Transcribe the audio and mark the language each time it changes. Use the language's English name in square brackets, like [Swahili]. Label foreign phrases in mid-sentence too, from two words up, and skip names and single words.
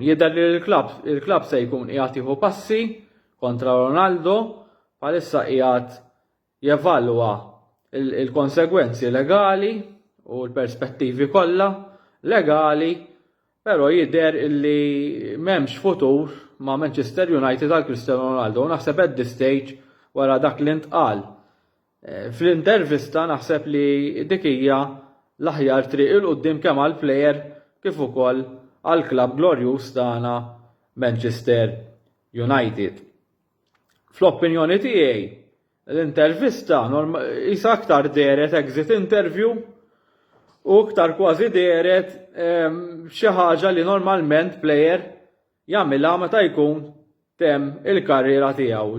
[Maltese] Jidher li il-klabb se jkun qiegħed jieħu passi kontra Ronaldo bħalissa qiegħed jevalwa il-konsegwenzi legali u l-perspettivi kollha legali, però jidher illi m'hemmx futur ma' Manchester United għal Cristiano Ronaldo. Naħseb [English] at this stage [Maltese] wara dak li ntqal fl-intervista naħseb li dik hija l-aħjar triq il qudiem kemm għall plejer kif ukoll għall klabb glorjuż tagħna Manchester United. Fl-opinjoni tiegħi l-intervista isa aktar deret [English] exit interview [Maltese] u aktar kważi deret xi ħaġa li normalment plejer jagħmilha meta jkun temm il-karriera tiegħu.